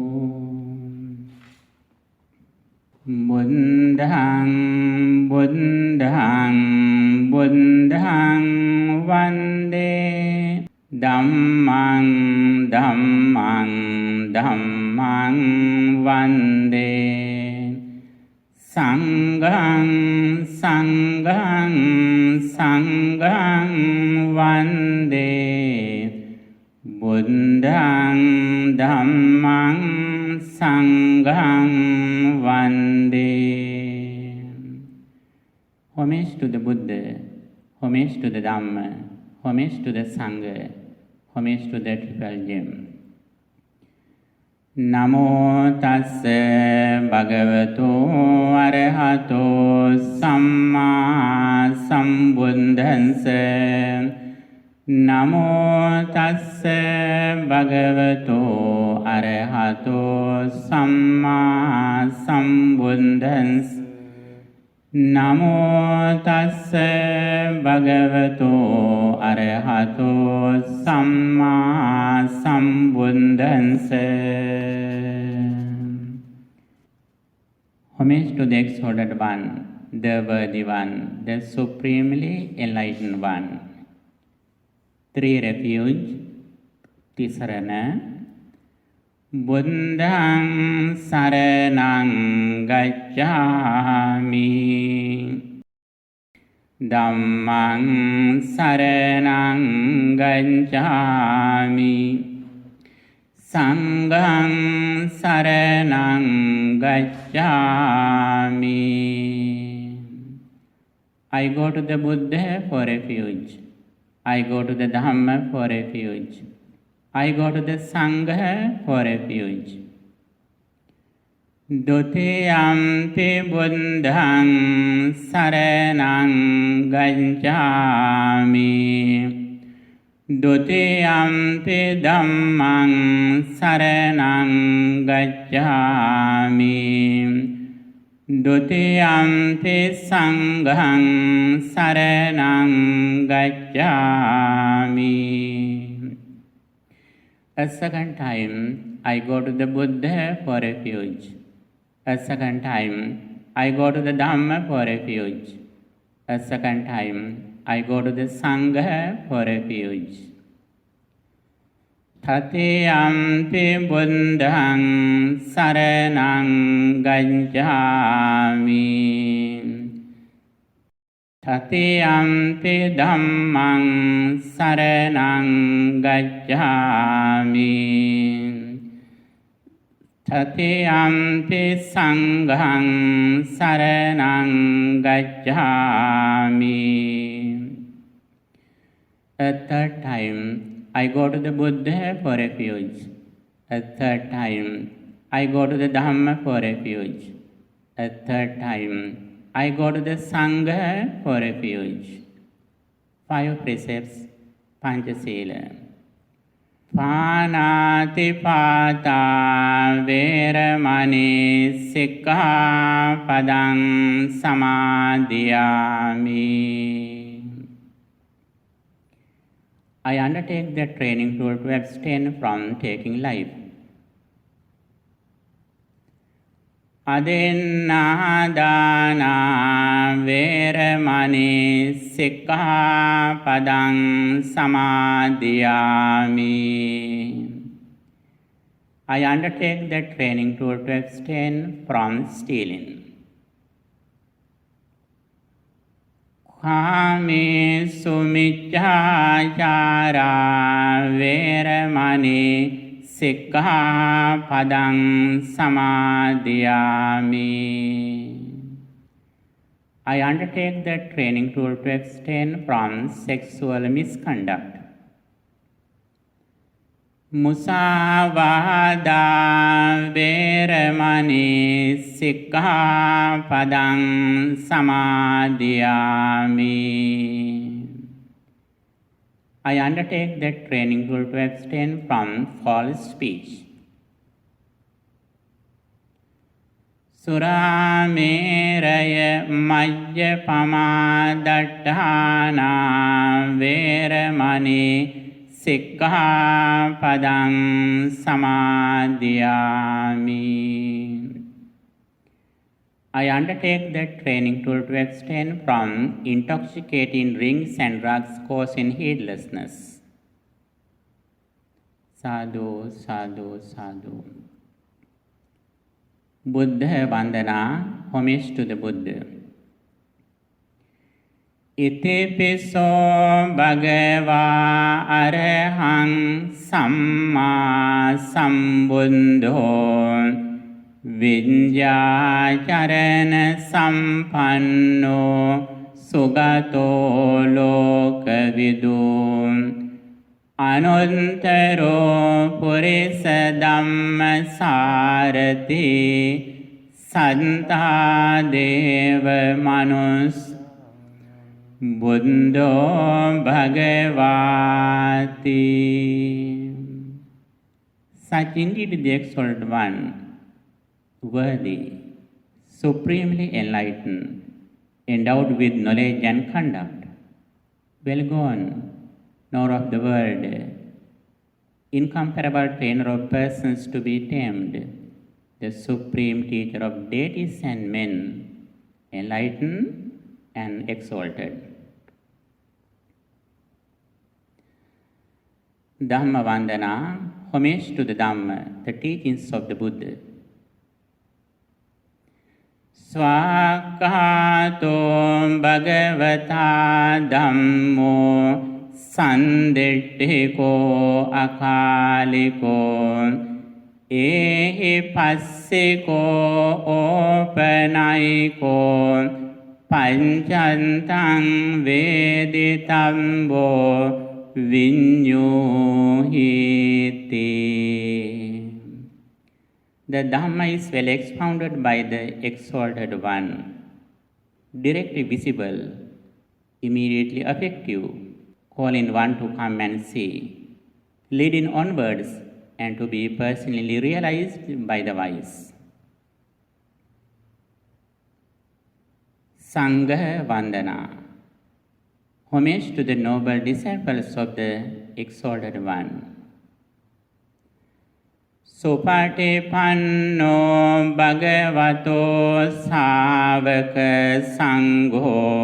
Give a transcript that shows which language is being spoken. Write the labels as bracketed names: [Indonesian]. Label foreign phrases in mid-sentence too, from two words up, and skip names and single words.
[Pali] buddhang buddhang buddhang vande dhammang dhammang dhammang vande sanghang sanghang sanghang vande buddhang dhammang sanghang vande. [English] Homage to the Buddha, homage to the Dhamma, homage to the Sangha, homage to the Triple Gem. [Pali] Namo tassa bhagavato arahato samma sambuddhassa. Namo tassa bhagavato arahato samma sambuddhassa. Namo tassa bhagavato arahato samma sambuddhassa. [English] Homage to the exalted one, the worthy one, the supremely enlightened one. Three refuge, [Pali] Tisarana. Buddhang saranang gacchami, Dhammang saranang gacchami, Sanghang saranang gacchami. [English] I go to the Buddha for refuge. I go to the Dhamma for refuge. I go to the Sangha for refuge. [Pali] Dutiyampi buddhang saranang gacchami. Dutiyampi dhammang saranang gacchami. Dutiyampi sanghang saranang gacchami. [English] A second time, I go to the Buddha for refuge. A second time, I go to the Dhamma for refuge. A second time, I go to the Sangha for refuge. [Pali] Tatiyampi buddhang saranang gacchami. Tatiyampi dhammang saranang gacchami. Tatiyampi sanghang saranang gacchami. [English] A third time, I go to the Buddha for refuge. A third time, I go to the Dhamma for refuge. A third time, I go to the Sangha for refuge. 5 precepts, [Pali] Panchasila. පානාතිපාතා වේරමණී සික්ඛාපදං සමාදියාමි. [English] I undertake the training tool to abstain from taking life. [Pali] අදින්නාදානා වේරමණී සික්ඛාපදං සමාදියාමි. [English] I undertake the training tool to abstain from stealing. [Pali] කාමේසු මිච්ඡාචාරා වේරමණී සික්ඛාපදං සමාදියාමි. [English] I undertake the training tool to abstain from sexual misconduct. [Pali] මුසාවාදා වේරමණී සික්ඛාපදං සමාදියාමි. [English] I undertake the training tool to abstain from false speech. [Pali] සුරාමේරය මජ්ජපමා දට්ඨානා වේරමණී සික්ඛාපදං සමාදියාමි. [English] I undertake the training tool to abstain from intoxicating drinks and drugs causing heedlessness. [Pali] Sadhu, sadhu, sadhu. [English] Buddha Vandana, homage to the Buddha. [Pali] Itipiso bhagava arahang samma sambuddho විඤ්ඤාචරණ සම්පන්නෝ සුගතෝ ලෝකවිදු අනුත්තරෝ පුරිස ධම්මසාරති සන්තා දේව මනුස් බුද්ධෝ භගවාති. [English] Such indeed the exalted one, worthy, supremely enlightened, endowed with knowledge and conduct, well gone, knower of the world, incomparable trainer of persons to be tamed, the supreme teacher of deities and men, enlightened and exalted. Dhamma Vandana, homage to the Dhamma, the teachings of the Buddha. [Pali] Swakato bhagavata dhammo sanditthiko akaliko ehi passiko opanayiko pancantang veditambo vinyuhiti. [English] The Dhamma is well expounded by the exalted one, directly visible, immediately effective, calling one to come and see, leading onwards and to be personally realized by the wise. Sangha Vandana, homage to the noble disciples of the exalted one. [Pali] Supatipanno bhagavato sāvaka sangho